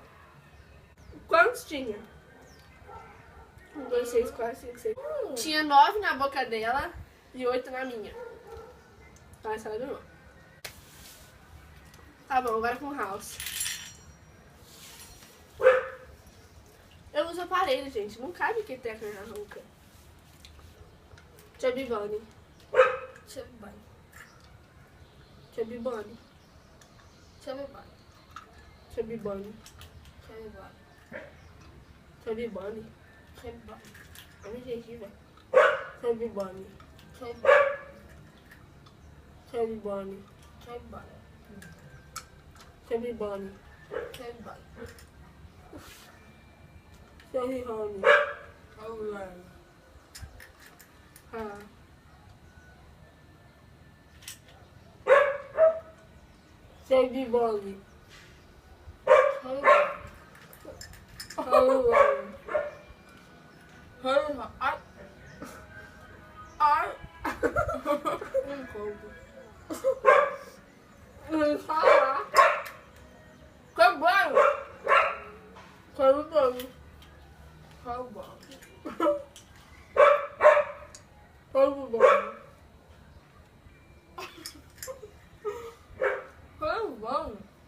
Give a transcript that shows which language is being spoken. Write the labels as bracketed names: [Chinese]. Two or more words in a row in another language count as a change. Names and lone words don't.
[Portuguese] Quantos tinha? 1, 2, 6, 4, 5, 6. Tinha 9 na boca dela e 8 na minha. Então essa ela ganhou. Tá bom, agora com house. Eu uso aparelho, gente. Não cabe que teca na ronca. Chubby Bunny. Chubby Bunny. Chubby Bunny. Chubby Bunny. Chubby Bunny. Chubby Bunny. Chubby Bunny. Chubby Bunny. Olha gente, velho. Chubby Bunny. Chubby Bunny. Chubby Bunny. Chubby Bunny. Chubby Bunny. Chubby Bunny. Chubby Bunny. Chubby Bunny. Ah. Chubby Bunny. Chubby Bunny. Chubby Bunny. Chubby Bunny. Ai. Ai. Um pouco. Não falar. Chubby Bunny. Chubby Bunny. Chubby Bunny. Chubby Bunny. Chubby Bunny.